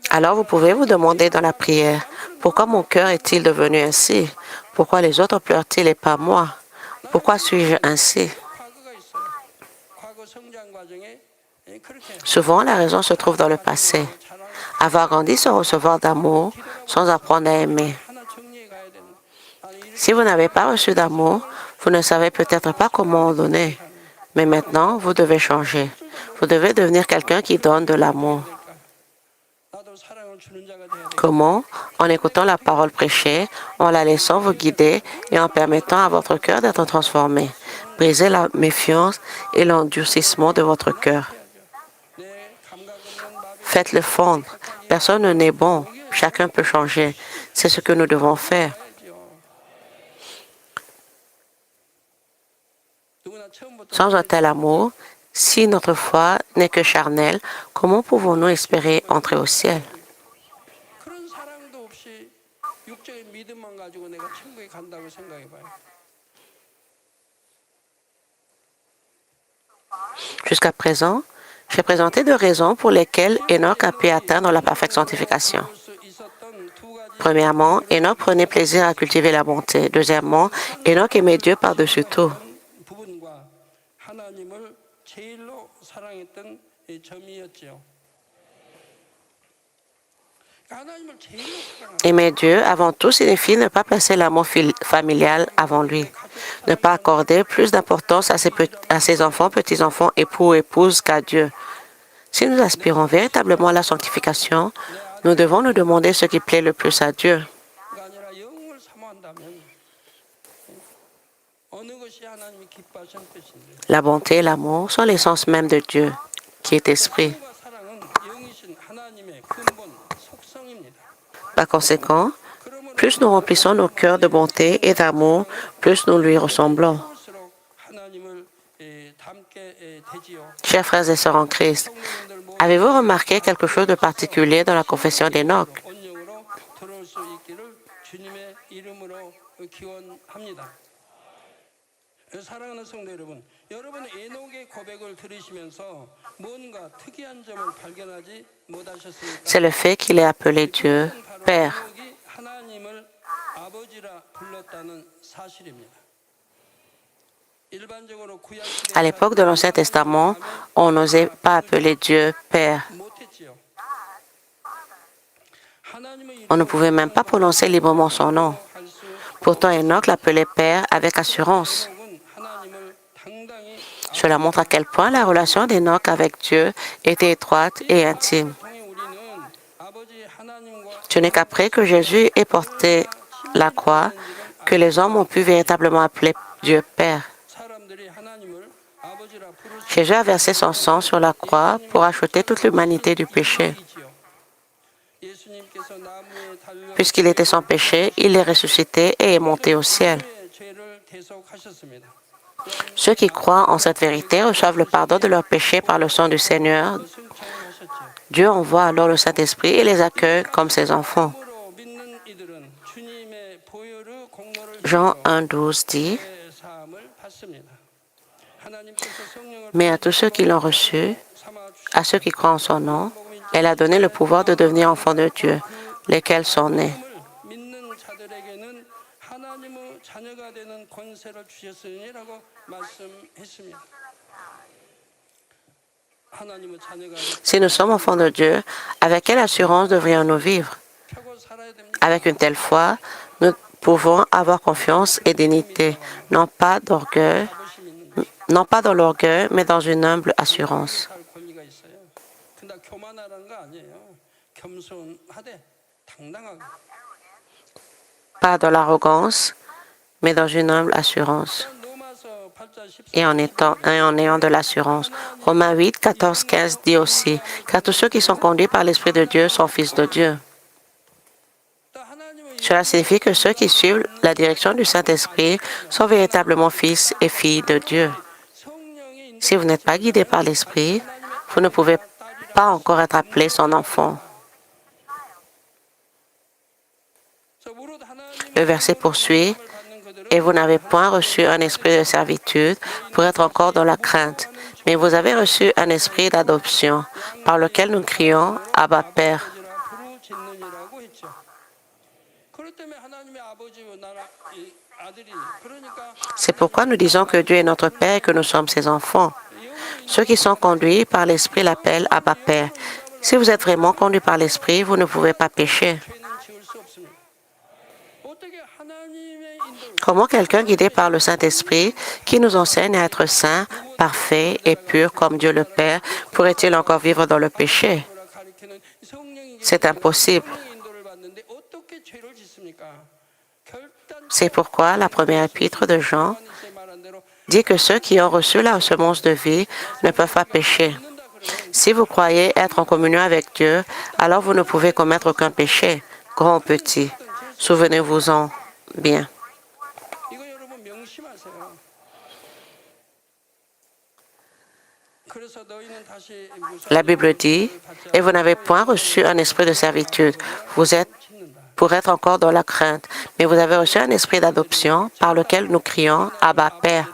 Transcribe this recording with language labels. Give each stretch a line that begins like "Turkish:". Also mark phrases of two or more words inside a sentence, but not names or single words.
French: Alors vous pouvez vous demander dans la prière, pourquoi mon cœur est-il devenu ainsi? Pourquoi les autres pleurent-ils et pas moi? Pourquoi suis-je ainsi?
Korean: 과거가 있어요. 과거 성장 과정에 그렇게
French: Souvent, la raison se trouve dans le passé. Avoir grandi sans recevoir d'amour, sans apprendre à aimer.
Korean: 하나 정리해 가야 되는. 아니 이렇게
French: Si vous n'avez pas reçu d'amour, vous ne savez peut-être pas comment en donner. Mais maintenant, vous devez changer. Vous devez devenir quelqu'un qui donne de l'amour.
Korean: 나도 사랑을 주는 자가 돼야 돼.
French: Comment? En écoutant la parole prêchée, en la laissant vous guider et en permettant à votre cœur d'être transformé. Brisez la méfiance et l'endurcissement de votre cœur.
Korean: 내 감각 없는 마비
French: Faites-le fondre. Personne n'est bon. Chacun peut changer. C'est ce que nous devons faire. Sans un tel amour, si notre foi n'est que charnelle, comment pouvons-nous espérer entrer au ciel?
Korean: 그런 사랑도 없이 육적인 믿음만 가지고 내가 천국에 간다고 생각해 봐요.
French: Jusqu'à présent, j'ai présenté deux raisons pour lesquelles Enoch a pu atteindre la parfaite sanctification. Premièrement, Enoch prenait plaisir à cultiver la bonté. Deuxièmement, Enoch aimait Dieu par-dessus tout.
Korean: 부분과 하나님을 제일로 사랑했던 점이었죠. 하나님을 제일로 사랑하는
French: Aimer Dieu avant tout signifie ne pas placer l'amour familial avant lui, ne pas accorder plus d'importance à ses enfants, petits-enfants, époux, épouses qu'à Dieu. Si nous aspirons véritablement à la sanctification, nous devons nous demander ce qui plaît le plus à Dieu.
Korean: 가 아니라 영을 사모한다면 어느 것이 하나님이 기뻐하시는 뜻인데
French: La bonté et l'amour sont l'essence même de Dieu, qui est esprit.
Korean: 사랑과 사랑은 영이신 하나님의 근본 속성입니다.
French: Par conséquent,
Korean: 그러므로
French: plus nous remplissons nos cœurs de bonté et d'amour, plus nous lui ressemblons.
Korean: 할수록 하나님을 닮게 되지요.
French: Chers frères et sœurs en Christ, avez-vous remarqué quelque chose de particulier dans la confession d'Enoch?
Korean: 온영으로 들어올 수 있기를 주님의 이름으로 기원합니다. 사랑하는 성도 여러분, 여러분은 에녹의 고백을 들으시면서 뭔가 특이한 점을 발견하지 못하셨습니까?
French: C'est le fait qu'il est appelé Dieu
Korean: 바로
French: Père.
Korean: 에녹이 하나님을 아버지라 불렀다는 사실입니다. 일반적으로 구약
French: À l'époque de l'Ancien Testament, on n'osait pas appeler Dieu Père.
Korean: 못했지요. 하나님의
French: On ne pouvait même pas prononcer librement son nom.
Korean: 할수
French: Pourtant, Enoch l'appelait Père avec assurance.
Korean: 에녹은 하나님을 당당히
French: Cela montre à quel point la relation d'Enoch avec Dieu était étroite et intime.
Korean: 통해 우리는 아버지 하나님과
French: Ce n'est qu'après que Jésus ait porté la croix que les hommes ont pu véritablement appeler Dieu Père.
Korean: 사람들이 하나님을 아버지라 부를 수
French: Jésus a versé son sang sur la croix pour acheter toute l'humanité du péché.
Korean: 있지요. 예수님께서 나무에 달려
French: Puisqu'il était sans péché, il est ressuscité et est monté au ciel.
Korean: 우리의 죄를 대속하셨습니다.
French: Ceux qui croient en cette vérité reçoivent le pardon de leurs péchés par le sang du Seigneur.
Korean: 승천하셨죠.
French: Dieu envoie alors le Saint-Esprit et les accueille comme ses enfants.
Korean: 참으로 믿는 이들은 주님의 보혈의 공로를
French: Jean
Korean: 힘입어
French: 1,12 dit,
Korean: 죄 사함을 받습니다. 하나님께서 성령을
French: mais à tous ceux qui l'ont reçu,
Korean: 삼아
French: à ceux qui croient en son nom, elle a donné le pouvoir de devenir enfants de Dieu, lesquels sont nés.
Korean: 주님을 믿는 자들에게는 하나님의 자녀가 되는 권세를 주셨으니라고 말씀했습니다. 하나님의 자녀가
French: Si nous sommes enfants de Dieu, avec quelle assurance devrions-nous vivre?
Korean: 펴고 살아야 됩니다.
French: Avec une telle foi, nous pouvons avoir confiance et dignité, non pas d'orgueil,
Korean: 자부심 있는
French: non pas dans l'orgueil, mais dans une humble assurance.
Korean: 살 권리가 있어요. 근데 교만하라는 거 아니에요. 겸손하되 당당하게.
French: Pas dans l'arrogance, mais dans une humble assurance.
Korean: 로마서 8장 14절
French: Et en ayant de l'assurance. Romains 8, 14, 15 dit aussi, car tous ceux qui sont conduits par l'Esprit de Dieu sont fils de Dieu.
Korean: 하나님의
French: Cela signifie que ceux qui suivent la direction du Saint-Esprit sont véritablement fils et filles de Dieu.
Korean: 성령의
French: Si vous n'êtes pas guidé par l'Esprit, vous ne pouvez pas encore être appelé son enfant. Le verset poursuit, et vous n'avez point reçu un esprit de servitude pour être encore dans la crainte, mais vous avez reçu un esprit d'adoption par lequel nous crions Abba Père.
Korean: 부르짖느니라고 했죠. 그렇기 때문에 하나님의 아버지와 나라 이 아들이 그러니까
French: C'est pourquoi nous disons que Dieu est notre Père et que nous sommes ses enfants. Ceux qui sont conduits par l'Esprit l'appellent Abba Père. Si vous êtes vraiment conduits par l'Esprit, vous ne pouvez pas pécher.
Korean: 죄는 지을 수 없습니다. 어떻게 하나님의 인도를
French: Comment quelqu'un guidé par le Saint-Esprit, qui nous enseigne à être saint, parfait et pur comme Dieu le Père, pourrait-il encore vivre dans le péché?
Korean: 가리키는 성령이
French: C'est impossible.
Korean: 성령의 인도를 받는데 어떻게 죄를 짓습니까? 결단
French: C'est pourquoi la première épître de Jean
Korean: 요한일서에 말한 대로
French: dit que ceux qui ont reçu la semence de vie ne peuvent pas pécher.
Korean: 믿는다
French: Si vous croyez être en communion avec Dieu, alors vous ne pouvez commettre aucun péché, grand ou petit. Souvenez-vous-en bien.
Korean: 이거 여러분 명심하세요. 그래서 너희는 다시
French: La Bible dit, et vous n'avez point reçu un esprit de servitude. Vous êtes pour être encore dans la crainte. Mais vous avez reçu un esprit d'adoption par lequel nous crions Abba, Père.